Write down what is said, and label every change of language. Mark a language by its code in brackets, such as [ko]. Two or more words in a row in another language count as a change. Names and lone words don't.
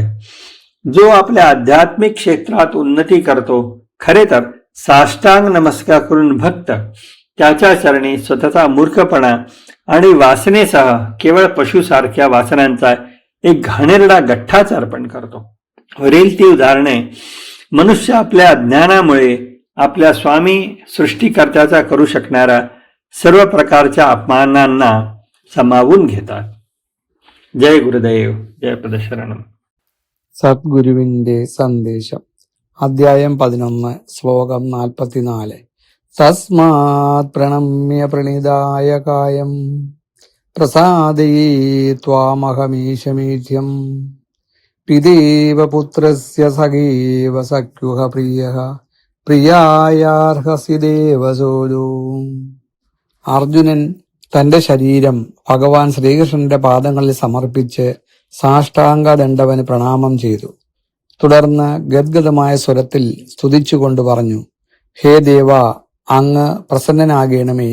[mr] जो आपल्या आध्यात्मिक क्षेत्रात उन्नती करतो, खरे तर साष्टांग नमस्कार करून भक्त त्याच्या चरणी स्वतःचा मूर्खपणा आणि वासनेसह केवळ पशुसारख्या वासनांचा एक घाणेरडा गठ्ठाच अर्पण करतो. वरील ती उदाहरणे मनुष्य आपल्या अज्ञानामुळे आपल्या स्वामी सृष्टीकर्त्याचा करू शकणाऱ्या सर्व प्रकारच्या अपमानांना समावून घेतात. जय गुरुदेव, जय प्रदशरणम. [ml] സദ്ഗുരുവിന്റെ സന്ദേശം. അധ്യായം 11, ശ്ലോകം 44. [sa] തസ്മാത് പ്രണമ്യ പ്രണിതായ കായം പ്രസാദയേ ത്വാമഹമീശമീഠ്യം పిదేవ పుత్రస్య సఖేవ సఖ్యుః ప్రియః ప్రియాయార్హసి ദേവസോദോ. [ml] അർജുനൻ തന്റെ ശരീരം ഭഗവാൻ ശ്രീകൃഷ്ണന്റെ പാദങ്ങളിൽ സമർപ്പിച്ച് സാഷ്ടാംഗ ദണ്ഡവന് പ്രണാമം ചെയ്തു. തുടർന്ന് ഗദ്ഗദമായ സ്വരത്തിൽ സ്തുതിച്ചുകൊണ്ട് പറഞ്ഞു, ഹേ ദേവ, അങ്ങ് പ്രസന്നനാകണമേ.